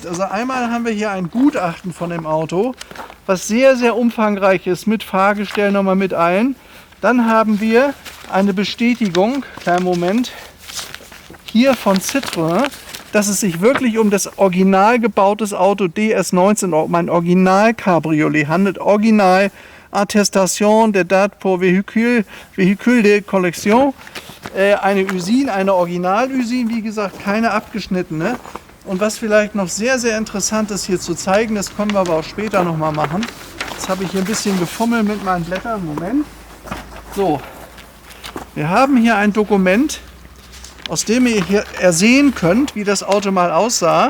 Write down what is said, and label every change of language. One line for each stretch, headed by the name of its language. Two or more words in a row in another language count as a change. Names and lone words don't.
German: Also einmal haben wir hier ein Gutachten von dem Auto, was sehr, sehr umfangreich ist, mit Fahrgestell nochmal mit allen. Dann haben wir eine Bestätigung, kleinen Moment, hier von Citroën, dass es sich wirklich um das original gebautes Auto DS19, um ein Original-Cabriolet handelt.
French: Original Attestation de date pour véhicule de collection.
German: Eine Usine, eine Original-Usine, wie gesagt, keine abgeschnittene. Und was vielleicht noch sehr, sehr interessant ist hier zu zeigen, das können wir aber auch später nochmal machen. Jetzt habe ich hier ein bisschen gefummelt mit meinen Blättern. Moment. So, wir haben hier ein Dokument, aus dem ihr hier ersehen könnt, wie das Auto mal aussah.